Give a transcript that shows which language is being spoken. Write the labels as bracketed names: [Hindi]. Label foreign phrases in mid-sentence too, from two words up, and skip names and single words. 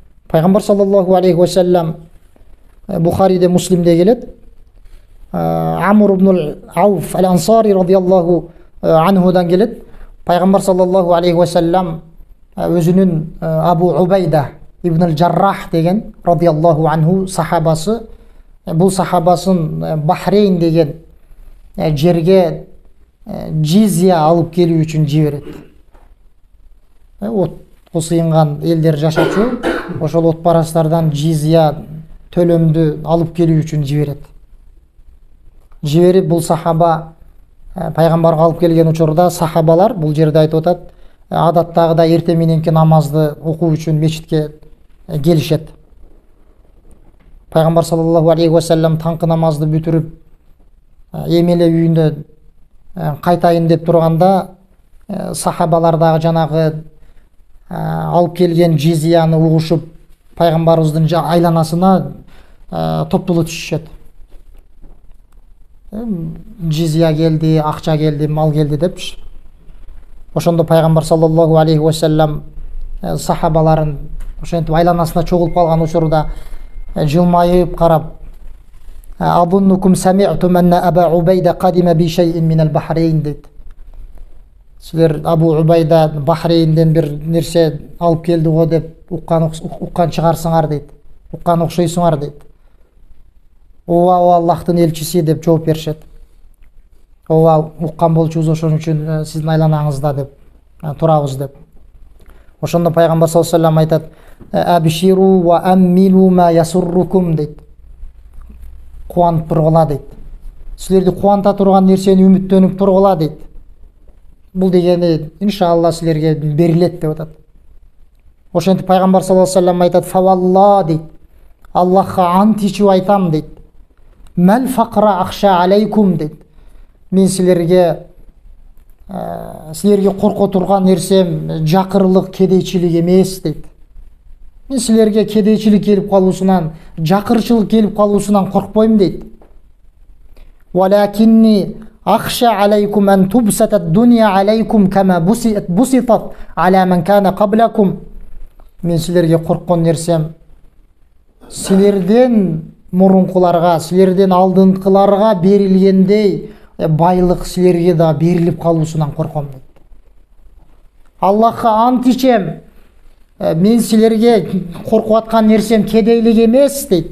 [Kyrgyz] Пайгамбар [Arabic] صلى الله عليه وسلم [Kyrgyz] Бухариде, Муслимде келет. Амр ибн Ауф ал-Ансари [Arabic] رضي الله عنه [Kyrgyz] келет. Пайгамбар [Arabic] صلى الله عليه وسلم [Kyrgyz] өзүнүн Абу Убайда ибн ал-Жаррах деген [Arabic] رضي الله عنه [Kyrgyz] сахабасы, бул сахабасын Бахрейн деген жерге жизия алып келүү үчүн жиберет. От косыйынган элдер жашачу, ошол отпарастардан жизия төлөмдү алып келүү үчүн жиберет. Жиберип бул сахаба пайгамбарга алып келген учурда сахабалар бул жерде айтып атат, адаттагыдай эрте мененки намазды окуу үчүн мечитке келишет. Пайгамбар [Arabic] صلى الله عليه وسلم [Kyrgyz] таңкы намазды бүтүрүп эмеле үйүнө кайтайын деп турганда сахабалар дагы жанагы алып келген жизияны угушуп пайгамбарыбыздын айланасына топтоло түшүшөт. Жизия келди, акча келди, мал келди депчи. Ошондо пайгамбар [Arabic] صلى الله عليه وسلم [Kyrgyz] сахабаларын ошентип айланасына чогулуп калган учурда жылмайып карап, [Arabic] "أظنكم سمعتم أن أبا عبيدة قدم بشيء من البحرين" [Kyrgyz] дейт. Силер Абу Убайда Бахрейнден бир нерсе алып келди го деп уккан чыгарсыңар дейт. Уккан окшойсуңар дейт. Ооба, Аллахтын элчиси деп жооп беришет. Ооба, уккан болчубуз, ошон үчүн сиздин айланаңызда деп турабыз деп. Ошондо пайгамбар [Arabic] صلى الله عليه وسلم [Kyrgyz] айтат: [Arabic] "أبشروا وأملوا ما يسركم" [Kyrgyz] дейт. Кубанып тургула дейт. Силерди кубанта турган нерсени үмүттөнүп тургула дейт. Бул дегени иншалла силерге берилет деп атат. Ошентип пайгамбар [Arabic] صلى الله عليه وسلم [Kyrgyz] айтат: "Фавалла" дейт. Аллахка ант ичип айтам дейт. [Arabic] "ما الفقر أخشى عليكم" [Kyrgyz] дейт. Мен силерге корко турган нерсем жакырлык, кедейчилик эмес дейт. Мен силерге кедейчилик келип калуусунан, жакырчылык келип калуусунан коркпойм дейт. [Arabic] "ولكني أخشى عليكم أن تبسط الدنيا عليكم كما بسطت على من كان قبلكم." [Kyrgyz] Мен силерге корккон нерсем силерден мурункуларга, силерден алдыңкыларга берилгендей байлык силерге да берилип калуусунан корком дейт. Аллахка ант ичем, мен силерге коркуп аткан нерсем кедейлик эмес дейт.